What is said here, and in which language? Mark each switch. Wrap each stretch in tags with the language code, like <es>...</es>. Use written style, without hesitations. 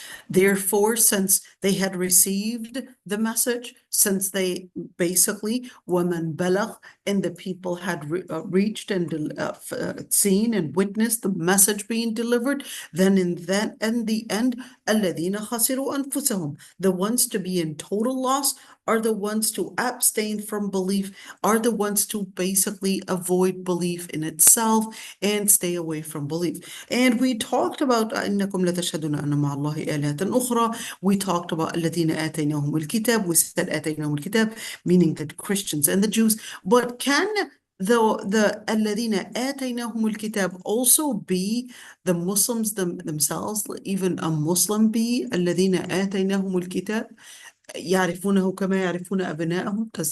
<en>Therefore, since they had received the message, since they basically,</en> <ar>وَمَنْ بَلَغ,</ar> <en>and the people had reached and seen and witnessed the message being delivered, then in the end,</en> <ar>الَّذِينَ خَسِرُوا أَنفُسَهُم,</ar> <en>the ones to be in total loss are the ones to abstain from belief, are the ones to basically avoid belief in itself and stay away from belief. And we talked about</en> <ar>إنكم لتشهدون أن مع الله آلهة أخرى.</ar> <en>We talked about</en> <ar>الذين آتيناهم الكتاب.</ar> <en>We said</en> <ar>آتيناهم الكتاب,</ar> <en>meaning the Christians and the Jews. But can the</en> <ar>الذين آتيناهم الكتاب</ar> <en>also be the Muslims themselves, even a Muslim be</en> <ar>الذين آتيناهم الكتاب يعرفونه كما يعرفون أبنائهم?</ar>